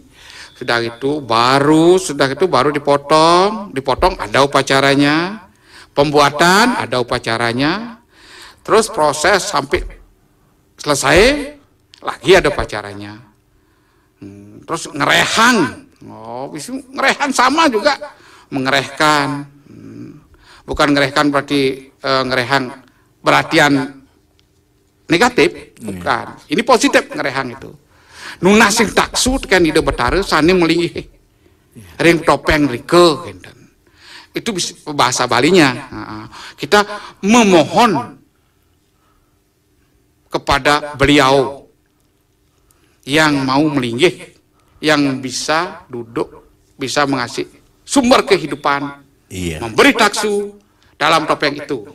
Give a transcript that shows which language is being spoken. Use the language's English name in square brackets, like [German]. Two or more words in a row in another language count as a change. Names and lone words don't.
[Indonesian] Sudah itu baru dipotong ada upacaranya, pembuatan ada upacaranya, terus proses sampai selesai lagi ada upacaranya. Terus ngerehang, ngerehang sama juga, mengerehkan, bukan ngerehkan berarti ngerehang berartian negatif, bukan. Ini positif ngerehang itu. [Balinese] Nunasing taksu kan ide betara sani melingih, ring topeng rike, [Indonesian] itu bahasa Balinya. Kita memohon kepada beliau yang mau melinggih, yang bisa duduk, bisa mengasih sumber kehidupan, memberi taksu dalam topeng itu.